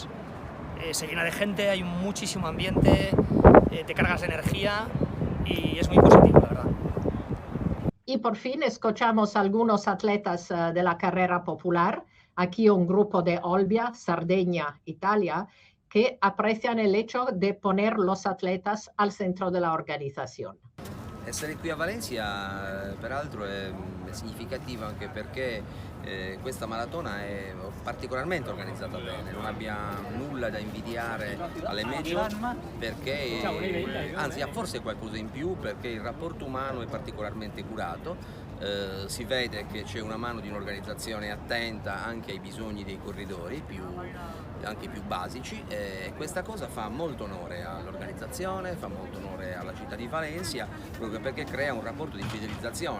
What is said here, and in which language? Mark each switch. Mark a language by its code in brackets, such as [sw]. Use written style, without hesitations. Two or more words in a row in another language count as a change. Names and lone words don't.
[es] Se llena de gente, hay muchísimo ambiente, te cargas de energía y es muy positivo, la verdad. Y por fin escuchamos a algunos atletas de la carrera popular, aquí un grupo de Olbia, Sardegna, Italia, que aprecian el hecho de poner los atletas al centro de la organizzazione. [it] Essere qui a Valencia peraltro è significativo anche perché questa maratona è particolarmente organizzata bene, non abbia nulla da invidiare alle major perché, anzi ha forse qualcosa in più perché il rapporto umano è particolarmente curato, si vede che c'è una mano di un'organizzazione attenta anche ai bisogni dei corridori, anche più basici, e questa cosa fa molto onore all'organizzazione, fa molto onore alla città di Valencia, proprio perché crea un rapporto di fidelizzazione.